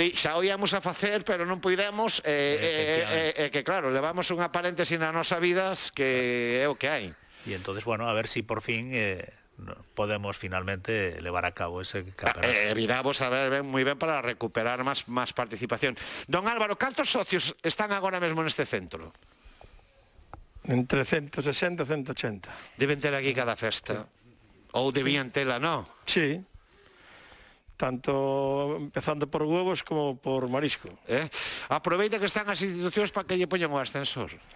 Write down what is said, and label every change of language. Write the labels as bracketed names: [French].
[Galician] Pero xa o íamos a facer, pero non puidemos, que claro, levamos unha paréntesis nas nosas vidas que é o que hai. [Spanish] E entonces, bueno, a ver si por fin podemos finalmente llevar a cabo ese campeonato. [Galician] Viramos a ver moi ben para recuperar máis participación. Don Álvaro, cantos socios están agora mesmo neste centro? Entre 160 e 180. Deben ter aquí cada festa. Ou debían tela, non? Sí. [Spanish] Tanto empezando por huevos como por marisco. [Galician] Aproveita que están as institucións para que lle poñan o ascensor.